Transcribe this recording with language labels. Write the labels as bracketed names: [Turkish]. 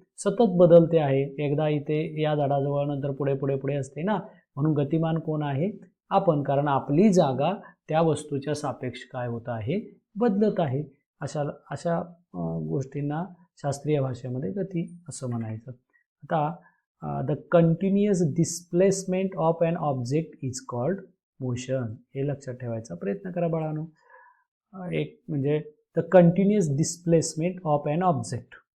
[Marathi] सतत बदलते आहे. एकदा इथे या झाडाजवळ नंतर पुढे पुढे पुढे असते ना, म्हणून गतिमान कोण आहे? आपण. कारण आपली जागा त्या वस्तूच्या सापेक्ष काय होत आहे? बदलत आहे. अशा गोष्टींना शास्त्रीय भाषेमध्ये गती असं म्हणायचं. [English] आता the continuous displacement of an object is called motion. [Marathi] हे लक्षात ठेवायचा प्रयत्न करा बाळांनो. एक म्हणजे [English] The continuous displacement of an object.